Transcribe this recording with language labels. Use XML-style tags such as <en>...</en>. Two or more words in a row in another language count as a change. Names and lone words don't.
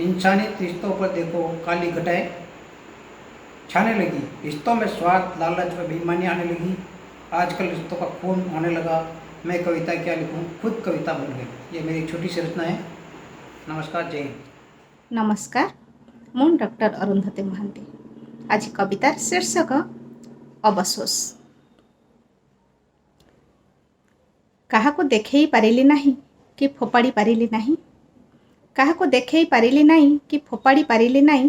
<hi>इंसानी रिश्तों पर देखो काली घटाएं छाने लगी, रिश्तों में स्वार्थ लालच व बेईमानी आने लगी। आजकल रिश्तों का खून होने लगा। मैं कविता क्या लिखूं, खुद कविता बन गया। ये मेरी छोटी सी रचना है। नमस्कार, जय हिंद। नमस्कार,</hi> <or>ମୁଁ ଡକ୍ଟର ଅରୁନ୍ଧତୀ ମହାନ୍ତି। ଆଜି କବିତାର ଶୀର୍ଷକ ଅବସୋସ। କାହାକୁ ଦେଖେଇ ପାରିଲି ନାହିଁ କି ଫୋପାଡ଼ି ପାରିଲି ନାହିଁ, କାହାକୁ ଦେଖେଇ ପାରିଲି ନାହିଁ କି ଫୋପାଡ଼ି ପାରିଲି ନାହିଁ।</or>